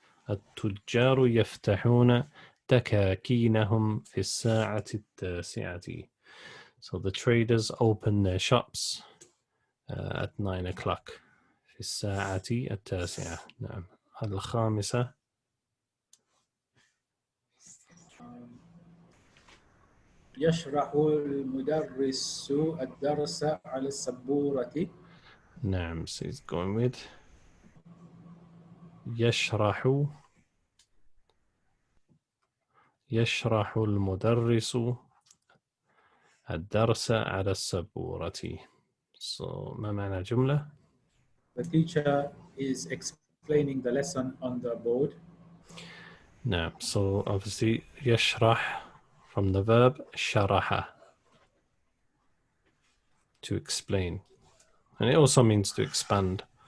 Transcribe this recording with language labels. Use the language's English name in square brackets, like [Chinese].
[Arabic] التجار يفتحون تكاكينهم في الساعة 9. [English] So the traders open their shops at 9 o'clock. [Arabic] في الساعة 9. نعم. الخامسة. يشرح المدرس الدرس على السبورة. نعم. [English] So he's going with [Arabic] يشرح المدرس الدرس على السبورة. So ما معنى جملة؟ [English] The teacher is explaining the lesson on the board. [Arabic] نعم. [English] So obviously يشرح from the verb شرح, to explain, and it also means to expand.